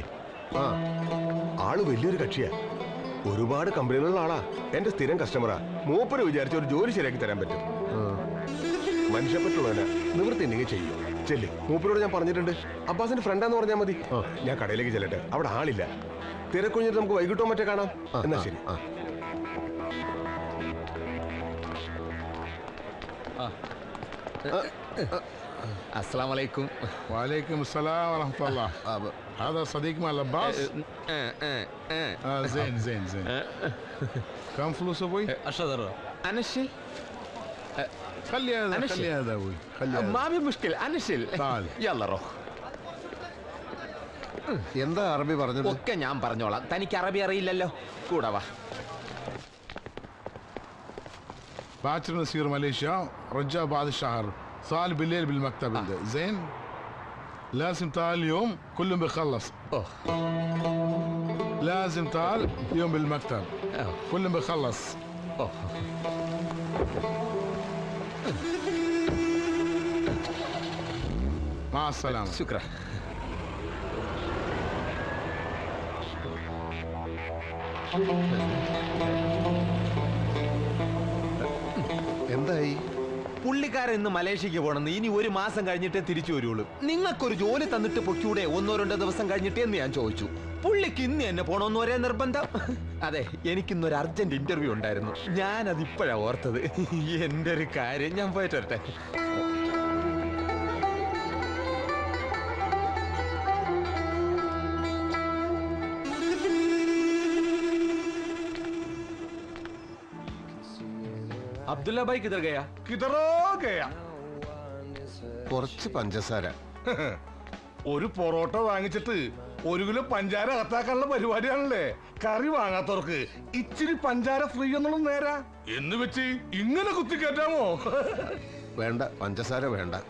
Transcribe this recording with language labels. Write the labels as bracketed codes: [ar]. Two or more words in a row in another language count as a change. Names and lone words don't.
[ml] ആള് വലിയൊരു കക്ഷിയാ. ഒരുപാട് കമ്പനികളുള്ള ആളാ. എന്റെ സ്ഥിരം കസ്റ്റമറാ. മൂപ്പര് വിചാരിച്ച ഒരു ജോലി ശരിയാക്കി തരാൻ പറ്റും. മനുഷ്യപ്പറ്റുള്ളവനാ. നിവൃത്തി ഉണ്ടെങ്കിൽ ചെയ്യും. ചെല്ലി, മൂപ്പരോട് ഞാൻ പറഞ്ഞിട്ടുണ്ട്. അബ്ബാസിന്റെ ഫ്രണ്ടാന്ന് പറഞ്ഞാൽ മതി. ഞാൻ കടയിലേക്ക് ചെല്ലട്ടെ, അവിടെ ആളില്ല. തിരക്കൊഴിഞ്ഞിട്ട് നമുക്ക് വൈകിട്ടോ മറ്റേ കാണാം. എന്നാ ശരി. [ar] السلام عليكم. وعليكم السلام ورحمة الله. هذا صديق مال عباس؟ زين زين زين. كم فلوس ابوي؟ 10 انا الشيل. خلي هذا خلي هذا ابوي. خلي هذا. ما في مشكلة انا الشيل. تعال. يلا روح. [ml] എന്താ അറബി പറഞ്ഞത്? ഒക്കെ ഞാൻ പറഞ്ഞോളാം. തനിക്ക് അറബി അറിയില്ലല്ലോ. കൂടെ വാ. [ar] باكر نسير ماليزيا، رجع بعد الشهر. صار بالليل بالمكتب. زين؟ لازم تعال اليوم كلهم بيخلص. لازم تعال اليوم بالمكتب. كلهم بيخلص. مع السلامة. شكرا. [ml] എന്തായി? പുള്ളിക്കാരൻ ഇന്ന് മലേഷ്യക്ക് പോണെന്ന്. ഇനി 1 മാസം കഴിഞ്ഞിട്ടേ തിരിച്ചു വരുള്ളൂ. നിങ്ങൾക്കൊരു ജോലി തന്നിട്ട് പൊക്കൂടെ 1-2 ദിവസം കഴിഞ്ഞിട്ട് എന്ന് ഞാൻ ചോദിച്ചു. പുള്ളിക്ക് ഇന്ന് എന്നെ പോണോന്ന് ഒരേ നിർബന്ധം. അതെ, എനിക്കിന്നൊരു അർജന്റ് ഇന്റർവ്യൂ ഉണ്ടായിരുന്നു. ഞാനത് ഇപ്പോഴാ ഓർത്തത്. എന്റെ ഒരു കാര്യം, ഞാൻ പോയിട്ട് വരട്ടെ. [hi] अब्दुल्ला भाई किधर गया? किधरो गया? [ml] കുറച്ച് പഞ്ചസാര. ഒരു പൊറോട്ട വാങ്ങിച്ചിട്ട് 1 കിലോ പഞ്ചാര അകത്താക്കാനുള്ള പരിപാടിയാണല്ലേ. കറി വാങ്ങാത്തവർക്ക് ഇച്ചിരി പഞ്ചാര ഫ്രീ എന്നുള്ളത് നേരാ എന്ന് വെച്ച് ഇങ്ങനെ കുത്തിക്കയറ്റാമോ? വേണ്ട, പഞ്ചസാര വേണ്ട.